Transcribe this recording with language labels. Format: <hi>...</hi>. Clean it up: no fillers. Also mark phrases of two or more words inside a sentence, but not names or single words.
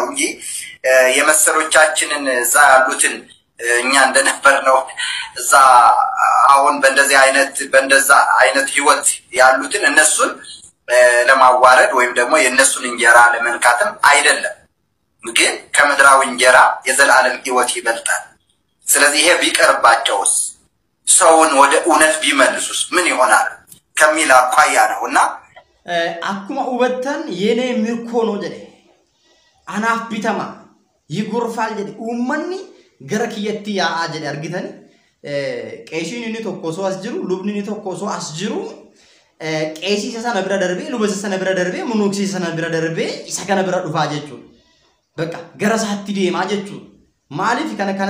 <am>እንጂ የመሰሎቻችንን እዛ ያሉትን እኛ እንደነበር ነው እዛ አሁን በእንደዛ አይነት ህይወት ያሉትን እነሱን ለማዋረድ ወይም ደግሞ የነሱን እንጀራ ለመንካትም አይደለም ግን ከምድራዊ እንጀራ የዘላለም ህይወት ይበልጣል ስለዚህ ይሄ ቢቀርባቸውስ ሰውን ወደ እውነት ቢመልሱስ ምን ይሆናል ከሚል አኳያ ነውና</am> <om>akkuma hubattan yenee mirkoonoo jedhe anaaf bitama yigurfaal jedhe uummanni gara kiyyatti yaa'aa jedhe argitani qeeshiin inni tokko osoo as jiru lubni inni tokko osoo as jiru qeesii sana bira darbee luba sana bira darbee munuuksii sana bira darbee isa kana bira dhufaa jechuudha bakka gara isaatti deemaa jechuudha maaliif kana</om>